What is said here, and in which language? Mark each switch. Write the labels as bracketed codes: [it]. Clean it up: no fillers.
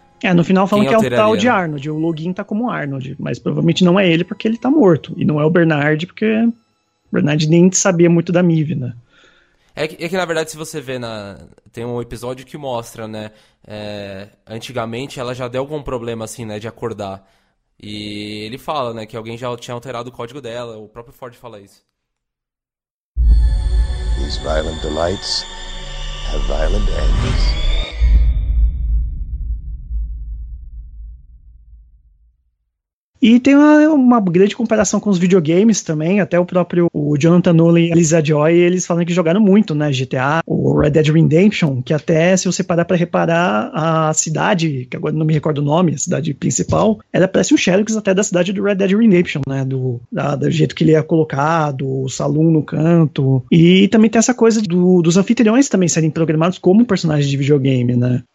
[pt] É, no final falam que é o tal de Arnold, o login tá como Arnold, mas provavelmente não é ele porque ele tá morto, e não é o Bernard, porque o Bernard nem sabia muito da Mive, né? É que, na verdade, se você vê, tem um episódio que mostra, né, antigamente ela já deu algum problema, assim, né, de acordar. E ele fala, né, que alguém já tinha alterado o código dela, o próprio Ford fala isso. [en] These violent delights have violent ends. [pt] E tem uma grande comparação com os videogames também, até o próprio Jonathan Nolan e a Lisa Joy, eles falam que jogaram muito, né, GTA, o Red Dead Redemption, que até se você parar pra reparar a cidade, que agora não me recordo o nome, a cidade principal, ela parece um Xerox até da cidade do Red Dead Redemption, né, do jeito que ele é colocado, o saloon no canto, e também tem essa coisa dos anfitriões também serem programados como personagens de videogame, né.